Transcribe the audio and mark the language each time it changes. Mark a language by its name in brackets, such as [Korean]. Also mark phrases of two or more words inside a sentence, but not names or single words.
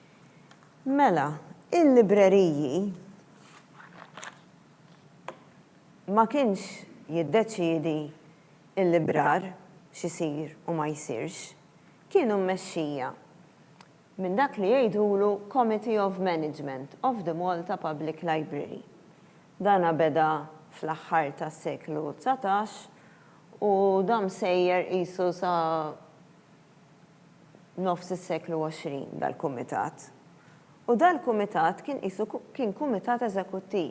[Maltese] Mela, il-libreriji ma kienx jiddeċiedi il-librar x'isir u ma jsirx, kienu mmexxija minn dak li jgħidulu [English] Committee of Management of the Malta Public Library. [Maltese] Dana beda fl-aħħar tas-seklu 19 u dam sejjer qisu sa nofs is-seklu 20 dal-kumitat. U dal-kumitat kien kumitat eżekuttiv.